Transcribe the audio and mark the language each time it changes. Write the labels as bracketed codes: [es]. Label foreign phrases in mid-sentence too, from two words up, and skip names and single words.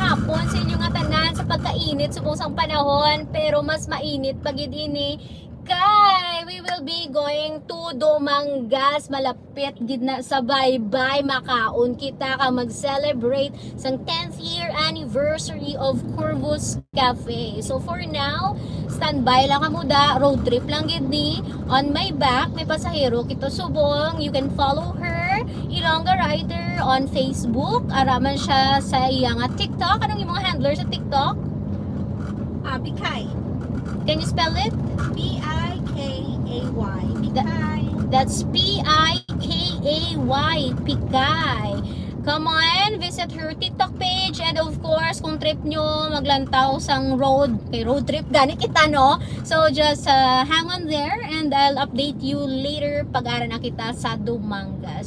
[hil] hapon sa inyo nga tanan sa pagkainit subong panahon, pero mas mainit pag ini kay [en] we will be going to Dumangas. [hil] Malapit gid na sa bye-bye, makaon kita ka mag-celebrate sang [en] 10th year anniversary of Corvus Cafe. So for now, [hil] standby lang kamo da, road trip lang gid ni. [en] On my back [hil] may pasahero kita subong. [en] You can follow her, Ilongga Rider, on Facebook. [hil] Araman siya sa iyang TikTok. Anong imong handler sa TikTok? Bikay. [en] Can you spell it? P-I-K-A-Y. Bikay. That's P-I-K-A-Y. Pikay. Come on, visit her TikTok page. And of course, [hil] kung trip nyo maglantaw sang road, kay [en] road trip, [hil] gani kita, no? [en] So just hang on there and I'll update you later [hil] pag-ara na kita [en] sa Dumangas.